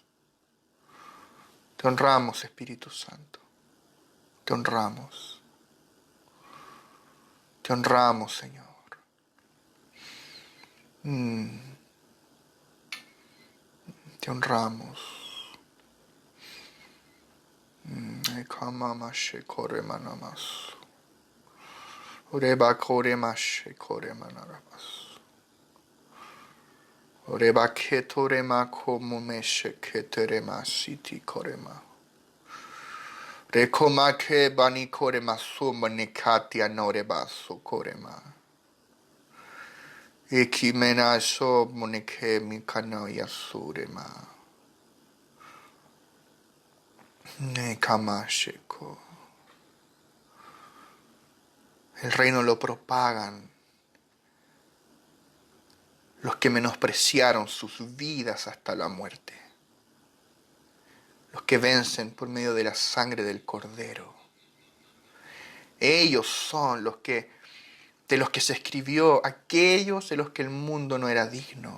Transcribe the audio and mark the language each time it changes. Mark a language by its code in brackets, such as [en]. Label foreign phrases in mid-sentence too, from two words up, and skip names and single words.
[es] Te honramos, Espíritu Santo. Te honramos. Te honramos, Señor. Te honramos. Ekamamashe koremanamas. Oreba koremashe koremanaramas. Oreba ketorema komomeshe keterema siti korema. Rekoma ke bani korema suma nekatia noreba sokorema. Ekimena so moneke mikanoya surema. Nekamasheko. El reino lo propagan los que menospreciaron sus vidas hasta la muerte. Los que vencen por medio de la sangre del Cordero. Ellos son de los que se escribió, aquellos de los que el mundo no era digno.